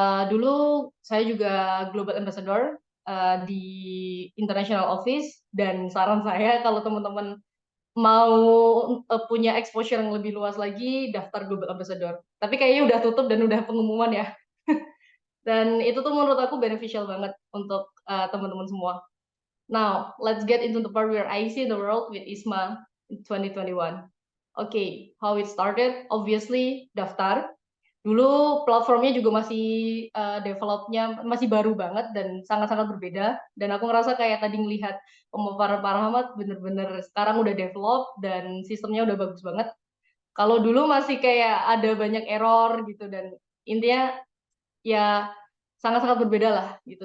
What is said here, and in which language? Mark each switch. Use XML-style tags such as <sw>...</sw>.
<id>Dulu saya juga Global Ambassador di International Office, dan saran saya kalau teman-teman mau punya exposure yang lebih luas lagi, daftar Global Ambassador. Tapi kayaknya udah tutup dan udah pengumuman ya. Dan itu tuh menurut aku beneficial banget untuk teman-teman semua.</id> <en>Now, let's get into the part where I see the world with ISMA in 2021. Okay, how it started? Obviously, daftar.</en> <id>Dulu platformnya juga masih developnya masih baru banget dan sangat-sangat berbeda. Dan aku ngerasa kayak tadi ngelihat pemaparan Pak Rahmat, bener-bener sekarang udah develop dan sistemnya udah bagus banget. Kalau dulu masih kayak ada banyak error gitu, dan intinya ya sangat-sangat berbeda lah gitu.</id>